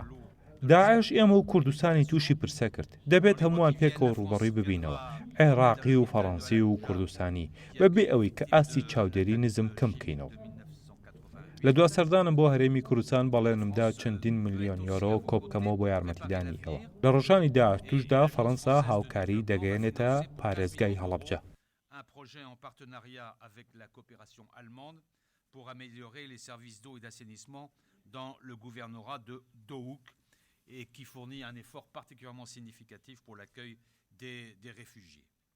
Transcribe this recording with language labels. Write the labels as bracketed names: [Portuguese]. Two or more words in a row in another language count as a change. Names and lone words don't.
[Central Kurdish] داعش ئێمە و کوردستانی تووشی پرسە کرد. دەبێت هەمووان پێکەوە ڕوبەڕووی ببینەوە، عێراقی و فەڕەنسی و کوردستانی، بەبێ ئەوەی کە ئاستی چاودێری نزم کەم بکەینەوە. لە دوا سەردانم بۆ هەرێمی کوردستان بەڵێنمدا چەندین ملیۆن یۆرۆ کۆبکەمەوە بۆ یارمەتیدانی ئەوە. لە ڕۆژانی داهاتووشدا فەڕەنسا هاوکاری دەگەیەنێتە پارێزگای هەڵەبجە. [French] Un projet en partenariat avec la coopération allemande pour améliorer les services d'eau et d'assainissement dans le gouvernorat de Dohuk et qui fournit un effort particulièrement significatif pour l'accueil des réfugiés.